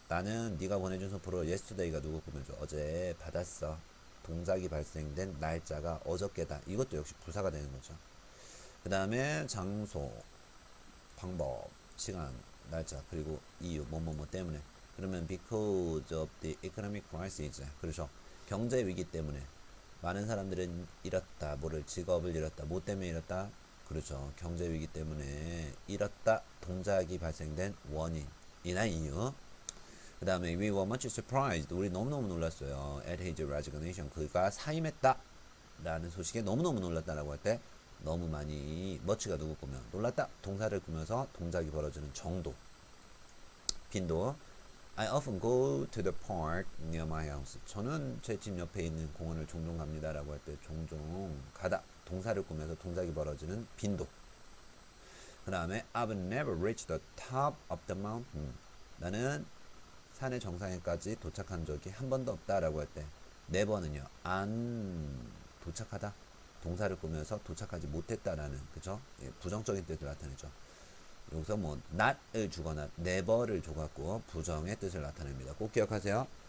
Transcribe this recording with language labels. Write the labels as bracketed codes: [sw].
[ko] 나는 네가 보내준 선물을 yesterday가 누구 꾸며줘? 어제 받았어. 동작이 발생된 날짜가 어저께다. 이것도 역시 부사가 되는 거죠. 그 다음에 장소, 방법, 시간, 날짜, 그리고 이유, 뭐뭐뭐 때문에. [en] 그러면 because of the economic crisis. [ko] 그렇죠. 경제 위기 때문에 많은 사람들은 잃었다. 뭐를? 직업을 잃었다. 뭐 때문에 잃었다? 그렇죠. 경제 위기 때문에 잃었다. 동작이 발생된 원인이나 이유. 그 다음에 [en] we were much surprised. [ko] 우리 너무너무 놀랐어요. [en] at his resignation. [ko] 그가 사임했다. 라는 소식에 너무너무 놀랐다라고 할 때 너무 많이 much가 누구 꾸며? 놀랐다. 동사를 꾸며서 동작이 벌어지는 정도. 빈도. [en] I often go to the park near my house. [ko] 저는 제 집 옆에 있는 공원을 종종 갑니다라고 할 때 종종 가다. 동사를 꾸며서 동작이 벌어지는 빈도. 그 다음에 [en] I've never reached the top of the mountain. [ko] 나는 산의 정상에까지 도착한 적이 한 번도 없다라고 할 때 never는요. 안 도착하다. 동사를 꾸며서 도착하지 못했다라는, 그죠? 예, 부정적인 뜻을 나타내죠. 여기서 뭐 not을 주거나 never를 줘갖고 부정의 뜻을 나타냅니다. 꼭 기억하세요.